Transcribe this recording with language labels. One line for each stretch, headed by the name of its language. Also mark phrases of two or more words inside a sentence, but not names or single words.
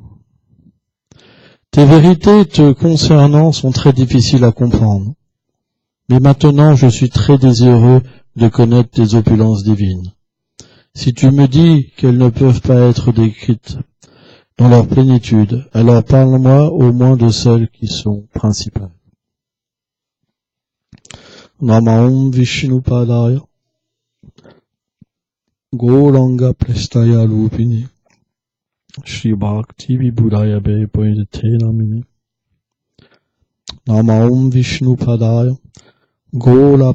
French: Tes vérités te concernant sont très difficiles à comprendre, mais maintenant je suis très désireux de connaître tes opulences divines. Si tu me dis qu'elles ne peuvent pas être décrites dans leur plénitude, alors parle-moi au moins de celles qui sont principales.
Sanskrit: Namaum Vishnupadaya Gauranga Prestaya Lupini Shri Bhakti Vibhudaya Bhayapayate Namine Namaum Vishnupadaya Gaura